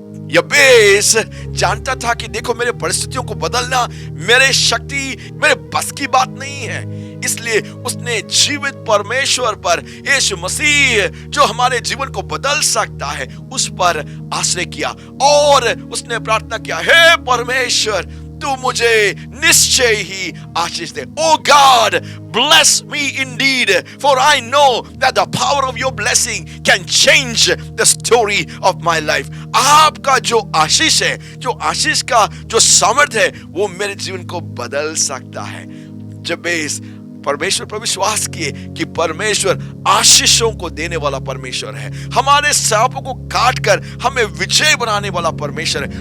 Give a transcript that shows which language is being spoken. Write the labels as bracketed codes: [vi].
[hi] यबेस जानता था कि देखो, मेरे परिस्थितियों को बदलना मेरे शक्ति, मेरे बस की बात नहीं है। इसलिए उसने जीवित परमेश्वर पर, यीशु मसीह जो हमारे जीवन को बदल सकता है, उस पर आश्रय किया और उसने प्रार्थना किया, हे परमेश्वर, तू मुझे निश्चय ही आशीष दे। [en] Oh God, bless me indeed, for I know that the power of your blessing can change the story of my life. [hi] आपका जो आशीष है, जो आशीष का जो सामर्थ्य है, वो मेरे जीवन को बदल सकता है। जबेस परमेश्वर पर विश्वास किए कि परमेश्वर आशीषों को देने वाला परमेश्वर है, हमारे सांपों को काट कर हमें विजय बनाने वाला परमेश्वर है।